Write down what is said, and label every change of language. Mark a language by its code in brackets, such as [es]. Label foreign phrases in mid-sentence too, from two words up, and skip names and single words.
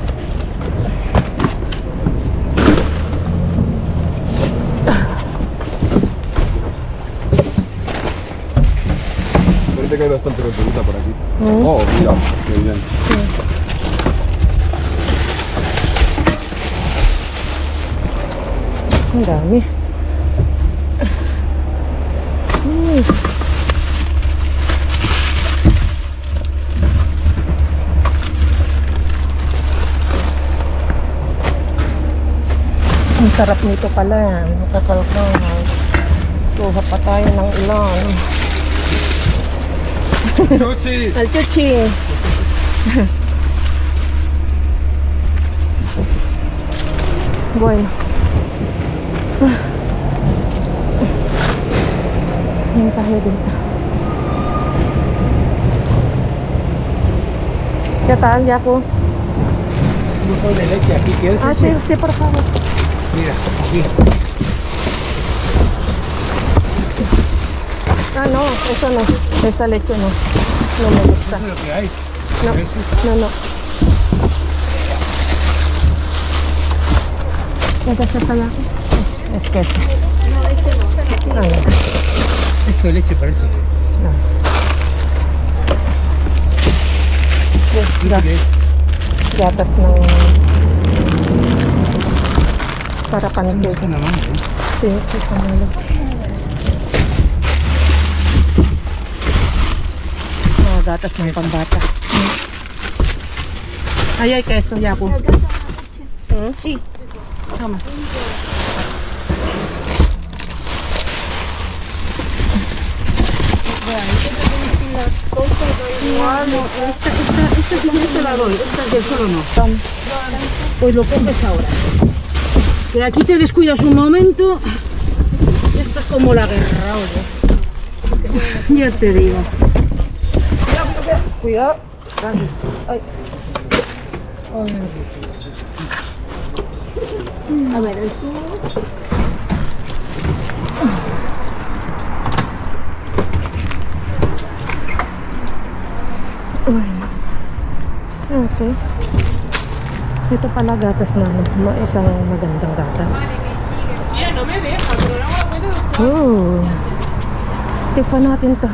[es] Ahorita que hay bastante verdurita por aquí. Oh, mira, qué bien. [tl] Ang dami. Ang sarap nito pala. Nakakalkal. Kuha pa tayo ng ilan. [es] Chuchi! Al chuchi. Bueno. [tl] Yan tayo dito. [es] ¿Qué tal, Jaco? Un poco de leche aquí, ¿quieres? Sí, sí, por favor. Mira, aquí. No, eso no. Esa leche no. No me gusta. Eso es lo que hay. No, no, no. ¿Qué se está allá? Es queso. No, no. Esto es leche, parece. No. [tl] Gatas ng para pancake. Ito naman eh. Sí, ito naman. Gatas ng pambata. Ay, ay, [es] queso, yapo. Sí. [tl] Tama. [es] Esta la doy, esta del solo no. Pues lo coges ahora. Que aquí te descuidas un momento. Y esto es como la guerra, oye. Ya te digo. Cuidado. Gracias. Ay. A ver, eso. [tl] Okay. Ito pala gatas na isang magandang gatas. Oh. Check pa natin to.